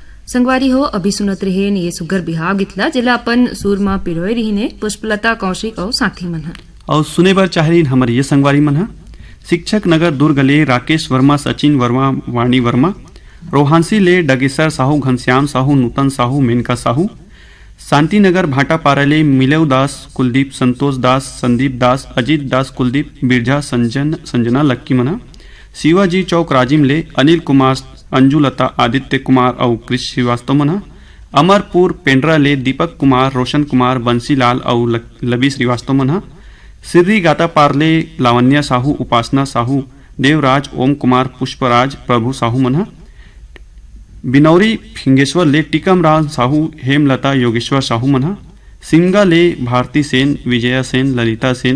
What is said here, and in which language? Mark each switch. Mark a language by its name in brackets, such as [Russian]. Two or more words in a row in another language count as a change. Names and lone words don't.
[Chhattisgarhi] संगवारी हो अभी सुनत रहे ये सुगर बिहाव गितला जिला अपन सूरमा पिरोय रहीने पुष्पलता कौशिक और साथी मन ह। और सुने बर चाह रही हमारे ये संगवारी मन है शिक्षक नगर दुर्ग ले राकेश वर्मा, सचिन वर्मा, वाणी वर्मा, रोहांसी ले डगेसर साहू, घनश्याम साहू, नूतन साहू, मेनका साहू, शांतिनगर भाटापारा ले मिलेव दास, कुलदीप, संतोष दास, संदीप दास, अजीत दास, कुलदीप, बिरजा, संजना लक्की मना, शिवाजी चौक राजिम ले अनिल कुमार, अंजुलता, आदित्य कुमार और कृष श्रीवास्तव मना, अमरपुर पेंड्रा ले दीपक कुमार, रोशन कुमार, बंसीलाल और लबी श्रीवास्तव मना, सिर्री गाता पारले लावण्या साहू, उपासना साहू, देवराज, ओम कुमार, पुष्पराज, प्रभु साहू मना, बिनौरी फिंगेश्वर ले टिकम राम साहू, हेमलता, योगेश्वर साहू मना, सिंगा ले भारती सेन, विजया सेन, ललिता सेन,